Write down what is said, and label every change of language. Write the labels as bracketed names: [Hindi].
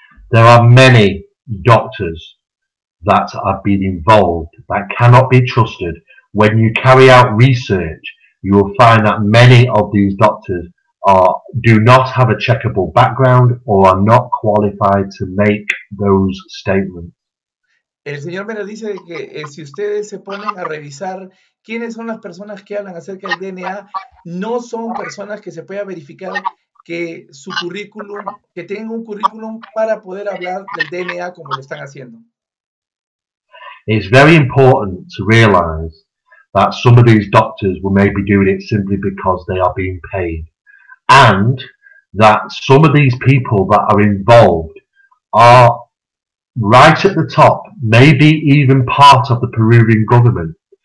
[English] There are many doctors that have been involved that cannot be trusted. When you carry out research, you will find that many of these doctors do not have a checkable background or are not qualified to make those statements. [Spanish] El señor Mera dice que si ustedes se ponen a revisar quiénes son las personas que hablan acerca del DNA, no son personas que se pueda verificar que su currículum, que tengan un currículum para poder hablar del DNA como lo están haciendo. [English] It's very important to realize that some of these doctors will maybe doing it simply because they are being paid, and that some of these people that are involved are right at the top, maybe even part of the Peruvian government.